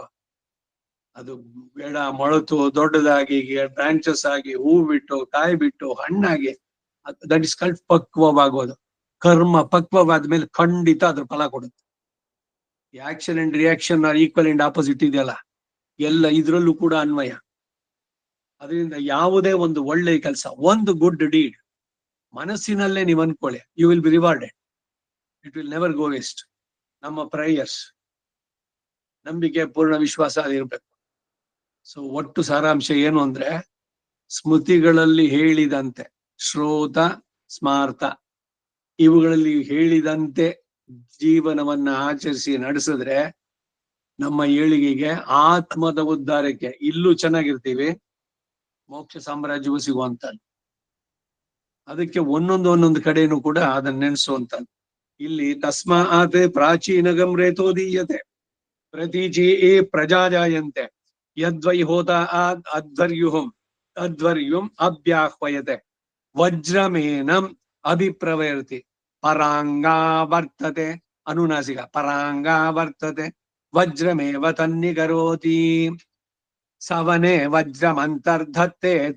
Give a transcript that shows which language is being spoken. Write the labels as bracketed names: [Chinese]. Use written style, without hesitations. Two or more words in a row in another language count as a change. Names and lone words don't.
[Kannada] ಅದು ಬೇಡ, ಮೊಳತು ದೊಡ್ಡದಾಗಿ ಬ್ರಾಂಚಸ್ ಆಗಿ ಹೂ ಬಿಟ್ಟು ಕಾಯಿ ಬಿಟ್ಟು ಹಣ್ಣಾಗಿ, [English] that is called [Kannada] ಪಕ್ವವಾಗೋದು. ಕರ್ಮ ಪಕ್ವವಾದ್ಮೇಲೆ ಖಂಡಿತ ಅದ್ರ ಫಲ ಕೊಡುತ್ತೆ. [English] action and reaction are equal and opposite [Kannada] ಇದೆಯಲ್ಲ, ಎಲ್ಲ ಇದ್ರಲ್ಲೂ ಕೂಡ ಅನ್ವಯ. ಅದರಿಂದ ಯಾವುದೇ ಒಂದು ಒಳ್ಳೆ ಕೆಲಸ, ಒಂದು [English] good deed [Kannada] ಮನಸ್ಸಿನಲ್ಲೇ ನೀವು ಅನ್ಕೊಳ್ಳಿ, [English] you will be rewarded, it will never go waste. [Kannada] ನಮ್ಮ ಪ್ರೇಯರ್ಸ್, ನಂಬಿಕೆ, ಪೂರ್ಣ ವಿಶ್ವಾಸ ಅದಿರ್ಬೇಕು. ಸೊ ಒಟ್ಟು ಸಾರಾಂಶ ಏನು ಅಂದ್ರೆ, ಸ್ಮೃತಿಗಳಲ್ಲಿ ಹೇಳಿದಂತೆ ಶ್ರೋತ ಸ್ಮಾರ್ತ ಇವುಗಳಲ್ಲಿ ಹೇಳಿದಂತೆ ಜೀವನವನ್ನ ಆಚರಿಸಿ ನಡೆಸಿದ್ರೆ ನಮ್ಮ ಏಳಿಗೆಗೆ, ಆತ್ಮದ ಉದ್ಧಾರಕ್ಕೆ, ಇಲ್ಲೂ ಚೆನ್ನಾಗಿರ್ತೀವಿ, ಮೋಕ್ಷ ಸಾಮ್ರಾಜ್ಯವೂ ಸಿಗುವಂತದ್ದು. ಅದಕ್ಕೆ ಒಂದೊಂದು ಕಡೆನೂ ಕೂಡ ಅದನ್ನ ನೆನೆಸುವಂತದ್ದು. [Sanskrit] ಇಲ್ಲಿ ತಸ್ಮಾತ್ ಪ್ರಾಚೀನ ಗಮ್ರೇತೋದೀಯತೆ ಪ್ರತೀಚಿ ಪ್ರಜಾಜಾಯಂತೆ ಯದ್ವೈ ಹೋತ ಅಧ್ವರ್ಯುಂ ಅಭ್ಯಾಹ್ವಯತೆ ವಜ್ರಮೇನಂ ಅಭಿಪ್ರವರ್ತಿ ಪರಾಂಗಾ ವರ್ತತೆ ಅನುನಾಸಿಕ ಪರಾಂಗಾ ವರ್ತತೆ ವಜ್ರಮೇವ ತನ್ನಿಕರೋತಿ ಸವನೆ ವಜ್ರಮಂತರ್ಧತ್ತೆ